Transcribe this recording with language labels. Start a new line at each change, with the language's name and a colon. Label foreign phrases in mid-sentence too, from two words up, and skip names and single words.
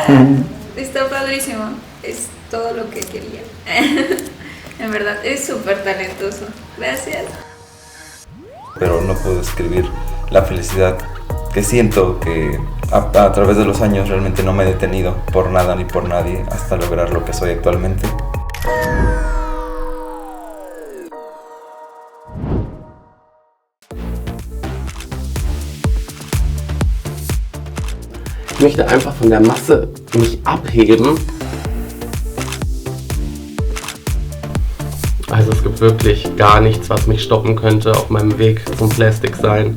Spanish: Está padrísimo. Es todo lo que quería. En verdad, es súper talentoso. Gracias. Pero no puedo describir la felicidad que siento, que a través de los años realmente no me he detenido por nada ni por nadie hasta lograr lo que soy actualmente.
German: Ich möchte einfach von der Masse mich abheben. Also es gibt wirklich gar nichts, was mich stoppen könnte auf meinem Weg zum Plastic sein.